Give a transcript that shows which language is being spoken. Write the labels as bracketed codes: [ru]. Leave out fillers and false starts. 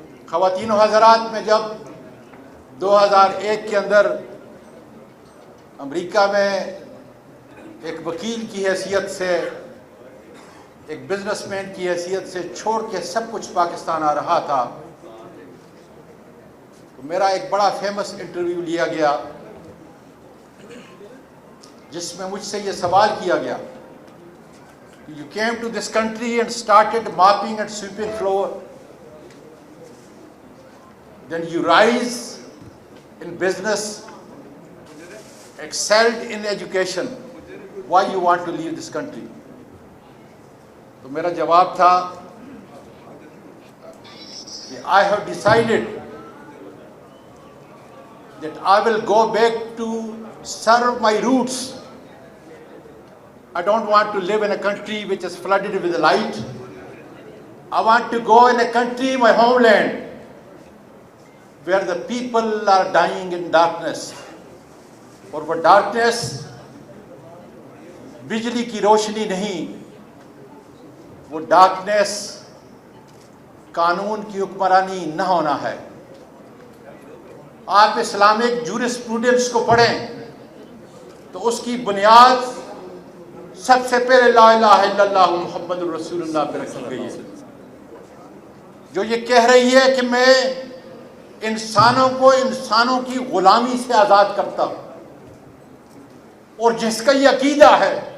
[ur] خواتین و حضرات، میں جب 2001 کے اندر امریکہ میں ایک وکیل کی حیثیت سے، ایک بزنس مین کی حیثیت سے چھوڑ کے سب کچھ پاکستان آ رہا تھا، تو میرا ایک بڑا فیمس انٹرویو لیا گیا جس میں مجھ سے یہ سوال کیا گیا، [en] You came to this country and started mopping and sweeping floor. Then you rise in business, excelled in education. Why you want to leave this country? [ur] تو میرا جواب تھا کہ [en] I have decided that I will go back to serve my roots. I don't want to live in a country which is flooded with light. I want to go in a country, my homeland, where the people are dying in darkness. [ur] اور وہ darkness بجلی کی روشنی نہیں، وہ darkness قانون کی حکمرانی نہ ہونا ہے۔ آپ اسلامک جورسپروڈنس کو پڑھیں تو اس کی بنیاد سب سے پہلے [ar] لا الہ الا اللہ محمد الرسول اللہ [ur] پہ رکھی گئی ہے، جو یہ کہہ رہی ہے کہ میں انسانوں کو انسانوں کی غلامی سے آزاد کرتا ہوں۔ اور جس کا یہ عقیدہ ہے